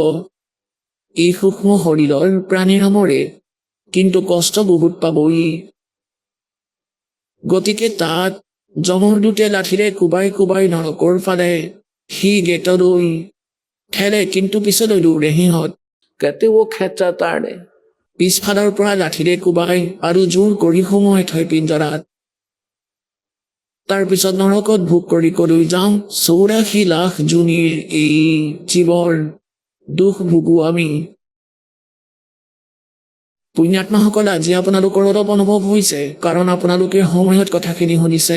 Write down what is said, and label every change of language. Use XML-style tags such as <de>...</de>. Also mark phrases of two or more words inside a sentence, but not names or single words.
<as>এই সূক্ষ্ম শৰীৰৰ প্ৰাণীৰ মৰে, কিন্তু কষ্ট বহুত পাবই। গতিকে তাত যমৰ দূতে লাঠিৰে কোবাই কোবাই নৰকৰ ফালে সি গেটলৈ ঠেলে, কিন্তু পিছলৈ দৌৰে সিহঁত।</as> <hi>कहते वो खेचातान है।</hi> <as>পিছফালৰ পৰা লাঠিৰে কোবাই আৰু জোৰ কৰি সুমুৱাই থয় পিঞ্জৰাত। তাৰপিছত নৰকত ভোগ কৰি কলৈ যাওঁ, 84 লাখ জুনিৰ এই জীৱৰ দুখ ভোগো আমি। পুণ্যাত্মাসকল, আজি আপোনালোকৰ অলপ অনুভৱ হৈছে, কাৰণ আপোনালোকে সময়ত কথাখিনি শুনিছে।</as>